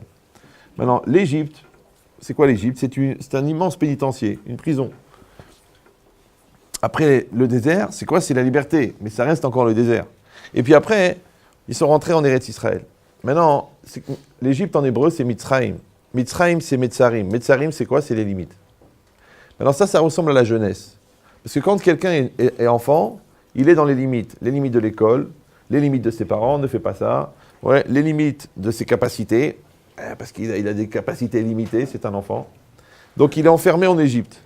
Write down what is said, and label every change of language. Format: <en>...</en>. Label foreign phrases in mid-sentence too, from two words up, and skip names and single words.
<fr>Maintenant, l'Égypte, c'est quoi l'Égypte? C'est un immense pénitencier, une prison. Après, le désert, c'est quoi? C'est la liberté, mais ça reste encore le désert. Et puis après, ils sont rentrés en Eretz Israël. Maintenant, l'Égypte en hébreu, c'est Mitzrayim. Mitzrayim, c'est Metzarim. Metzarim, c'est quoi? C'est les limites. Maintenant, ça ressemble à la jeunesse. Parce que quand quelqu'un est enfant, il est dans les limites de l'école, les limites de ses parents, ne fais pas ça, ouais, les limites de ses capacités. Parce qu'il a des capacités limitées, c'est un enfant. Donc il est enfermé en Égypte.</fr>